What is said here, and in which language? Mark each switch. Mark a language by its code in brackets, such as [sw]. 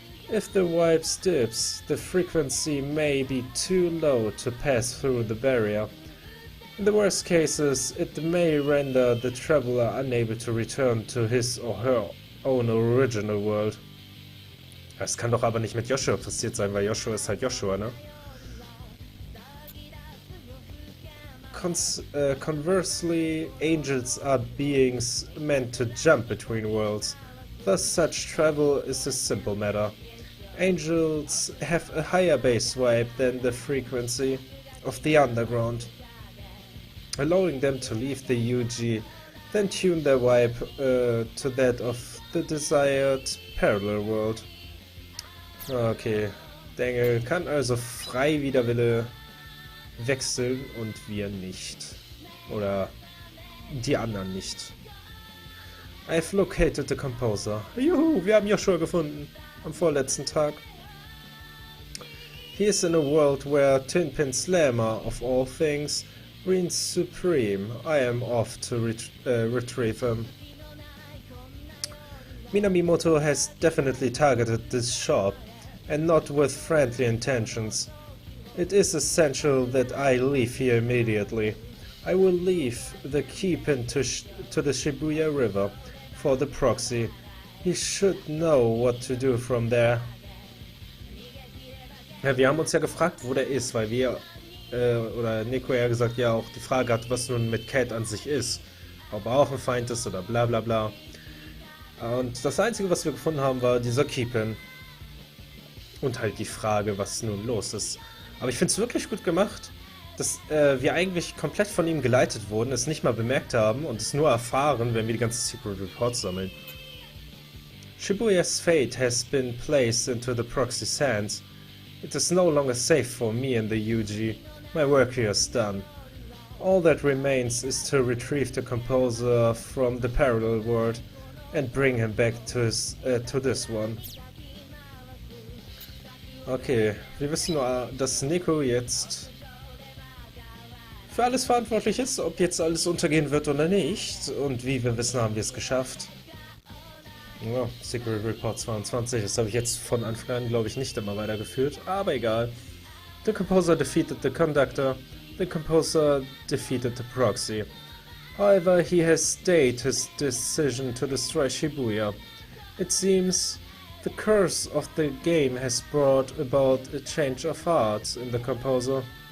[en] If the vibe dips, the frequency may be too low to pass through the barrier. In the worst cases, it may render the traveler unable to return to his or her own original world. [de] Das kann doch aber nicht mit Joshua passiert sein, weil Joshua ist halt Joshua, ne? [en] Conversely, angels are beings meant to jump between worlds. Thus, such travel is a simple matter. Angels have a higher base vibe than the frequency of the underground, allowing them to leave the UG, then tune their vibe to that of the desired parallel world. [de] Okay, der Engel kann also frei wider Wille wechseln und wir nicht. Oder die anderen nicht. [en] I've located the composer. [de] Juhu, wir haben Joshua gefunden. Am vorletzten Tag. [en] He is in a world where Tinpin Slammer, of all things, reigns supreme. I am off to retrieve him. Minamimoto has definitely targeted this shop, and not with friendly intentions. It is essential that I leave here immediately. I will leave the keep-in to the Shibuya River for the proxy. He should know what to do from there. [de] Ja, wir haben uns ja gefragt, wo der ist, weil wir, oder Nico ja gesagt, ja auch die Frage hat, was nun mit Cat an sich ist. Ob er auch ein Feind ist oder bla bla bla. Und das Einzige, was wir gefunden haben, war dieser Keep-in. Und halt die Frage, was nun los ist. Aber ich finde es wirklich gut gemacht, dass wir eigentlich komplett von ihm geleitet wurden, es nicht mal bemerkt haben und es nur erfahren, wenn wir die ganzen Secret Reports sammeln. [en] Shibuya's fate has been placed into the proxy's hands. It is no longer safe for me in the UG. My work here is done. All that remains is to retrieve the composer from the parallel world and bring him back to this one. [de] Okay, wir wissen nur, dass Nico jetzt für alles verantwortlich ist, ob jetzt alles untergehen wird oder nicht. Und wie wir wissen, haben wir es geschafft. Ja, Secret Report 22, das habe ich jetzt von Anfang an, glaube ich, nicht immer weitergeführt, aber egal. [en] The composer defeated the conductor. The composer defeated the proxy. However, he has stayed his decision to destroy Shibuya. It seems the curse of the game has brought about a change of heart in the composer.